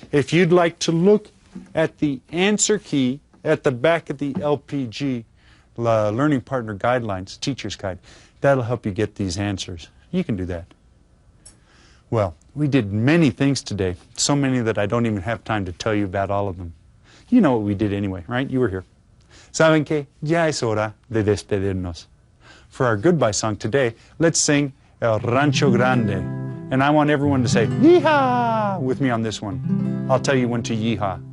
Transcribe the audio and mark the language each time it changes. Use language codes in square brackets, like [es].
[en] If you'd like to look at the answer key at the back of the LPG, Learning Partner Guidelines, Teacher's Guide, that'll help you get these answers. You can do that. Well, we did many things today, so many that I don't even have time to tell you about all of them. You know what we did anyway, right? You were here. [es] ¿Saben qué? Ya es hora de despedirnos. [en] For our goodbye song today, let's sing El Rancho Grande. And I want everyone to say, Yeehaw! With me on this one. I'll tell you when to yeehaw.